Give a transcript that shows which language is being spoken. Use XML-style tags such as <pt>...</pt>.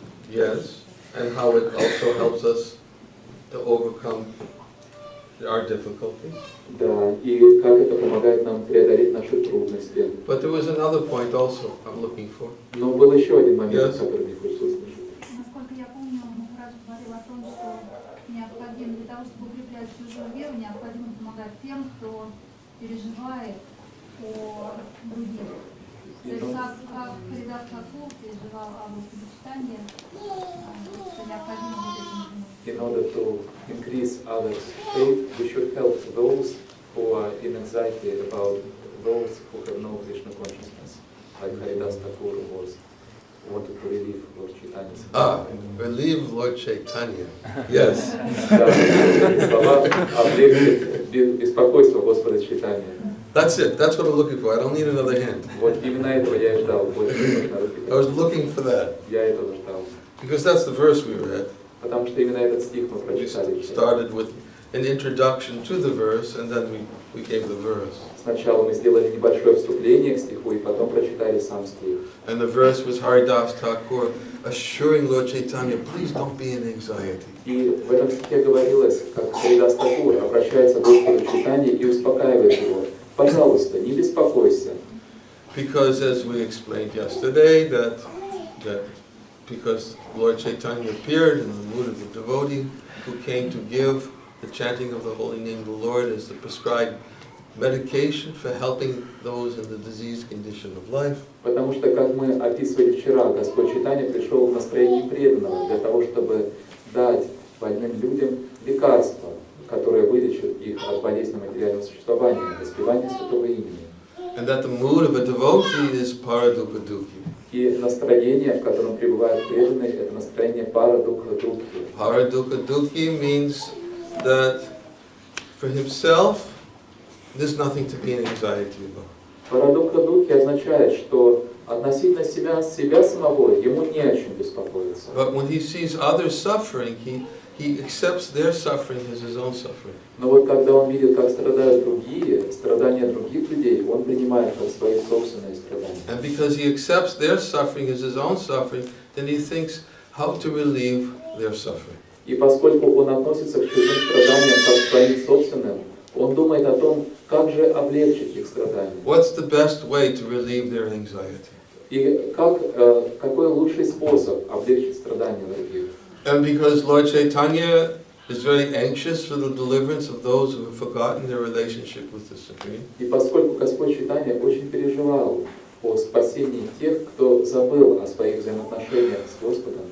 <en>Yes, and how it also helps us to overcome our difficulties.</en> <ru>Да, и как это помогает нам преодолеть наши трудности.</ru> <en>But there was another point also I'm looking for.</en> <ru>Но был еще один момент,</ru> <en>Yes.</en> <ru>который мне хочется услышать. Насколько я помню, Махарадж говорил о том, что необходимо для того, чтобы укреплять чужую веру, необходимо помогать тем, кто переживает о других. То есть как Харидас Тхакур переживал о Господе, что необходимо вот этим заниматься.</ru> <en>In order to increase others' faith, we should help those who are in anxiety about those who have no Krishna consciousness, like Haridas Thakur was wanted to relieve Lord Chaitanya. Relieve Lord Chaitanya. Yes.</en> <ru>Да, слова облегчить беспокойство Господа Чайтаньи.</ru> <en>That's it. That's what I'm looking for. I don't need another hand.</en> <ru>Вот именно этого я и ждал.</ru> <en>I was looking for that.</en> <ru>Я этого ждал.</ru> <en>Because that's the verse we read.</en> <ru>Потому что именно этот стих мы</ru> <en>We</en> <ru>прочитали.</ru> <en>started with an introduction to the verse, and then we gave the verse.</en> <ru>Сначала мы сделали небольшое вступление к стиху, и потом прочитали сам стих.</ru> <en>And the verse was Haridas Thakur assuring Lord Chaitanya, please don't be in anxiety.</en> <ru>И в этом стихе говорилось, как Харидас Тхакур обращается к Господу Чайтаньи и успокаивает его. Пожалуйста, не беспокойся.</ru> <en>Because as we explained yesterday, that because Lord Chaitanya appeared in the mood of the devotee who came to give the chanting of the holy name of the Lord as the prescribed medication for helping those in the diseased condition of life.</en> <ru>Потому что, как мы описывали вчера, Господь Чайтанья пришел в настроении преданного для того, чтобы дать больным людям лекарства, которые вылечат их от болезни материального существования, воспевания святого имени.</ru> <en>And that the mood of a devotee is paradukha-dukhi.</en> <ru>И настроение, в котором пребывают преданные, это настроение пара-дукха-дукхи.</ru> <en>Paradukha-dukhi means that for himself, there's nothing to be in anxiety about.</en> <ru>Пара-дукха-дукхи означает, что относительно себя самого ему не о чем беспокоиться.</ru> <en>But when he sees others suffering, he accepts their suffering as his own suffering.</en> <ru>Но вот когда он видит, как страдают другие, страдания других людей, он принимает как свои собственные страдания.</ru> <en>And because he accepts their suffering as his own suffering, then he thinks how to relieve their suffering.</en> <ru>И поскольку он относится к чужим страданиям как к своим собственным, он думает о том, как же облегчить их страдания.</ru> <en>What's the best way to relieve their anxiety?</en> <ru>И какой лучший способ облегчить страдания других?</ru> <en>And because Lord Chaitanya is very anxious for the deliverance of those who have forgotten their relationship with the Supreme.</en> <ru>И поскольку Господь Чайтанья очень переживал о спасении тех, кто забыл о своих взаимоотношениях с Господом,</ru>